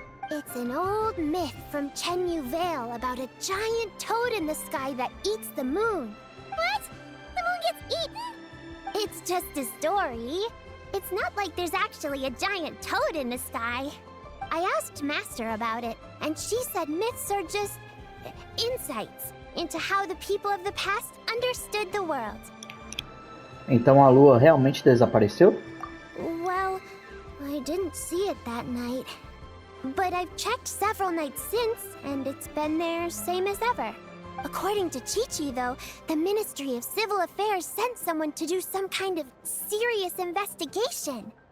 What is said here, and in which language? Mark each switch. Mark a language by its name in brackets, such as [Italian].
[English] It's an old myth from Chenyu Vale about a giant toad in the sky that eats the moon. What? The moon gets eaten? It's just a story. It's not like there's actually a giant toad in the sky. I asked Master about it, and she said myths are just insights into how the people of the past understood the world. [Portuguese] Então a lua realmente desapareceu? [English] Well, I didn't see it that night. But I've checked several nights since, and it's been there same as ever. According to Chi-Chi, though, the Ministry of Civil Affairs sent someone to do some kind of serious investigation.